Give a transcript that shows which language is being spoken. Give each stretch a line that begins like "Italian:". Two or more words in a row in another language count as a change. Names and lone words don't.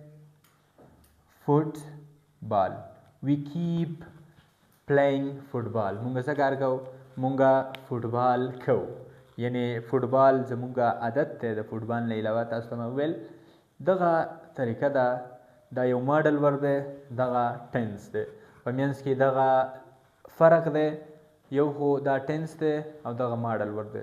Pashto: فوټبال.
English: we keep playing football.
Pashto: مونږ څه کار کوو؟ مونږه فوټبال کوو. یعنی فوټبال زمونږه عادت دی. د فوټبال نه علاوه تاسو ته مې وویل دغه طریقه ده. دا یو ماډل ورب دی، دغه ټینس دی. په منځ کې دغه فرق دی. یو خو دا ټینس دی او دغه ماډل ورب دی.